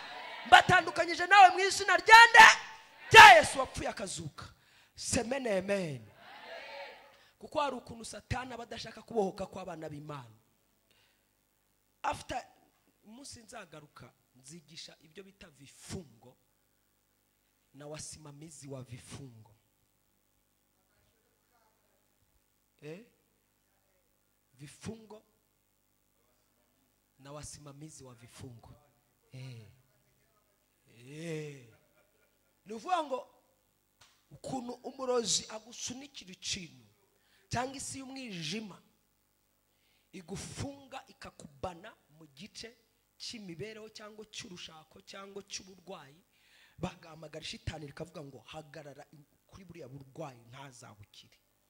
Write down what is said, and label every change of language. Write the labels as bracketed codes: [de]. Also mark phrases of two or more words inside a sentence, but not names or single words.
[rw] Mbatandukanyije nawe mu izina rya Yesu wapfuye akazuka. Semene amen. Kuko hari ukuntu Satani abadashaka kubohoka kw'abana b'Imana. After umunsi nzagaruka nzigisha ibyo bita [sw] vifungo na wasimamizi wa vifungo. Vifungo na wasimamizi wa vifungo. [rw] Nuvuga ngo ukuntu umurozi agusunikira ikintu cyangwa isi y'umwijima igufunga ikakubana mu gice cy'imibereho cyangwa cy'urushako cyangwa cy'uburwayi, bagamagara shitani rikavuga ngo hagarara kuri buriya burwayi ntazabukire.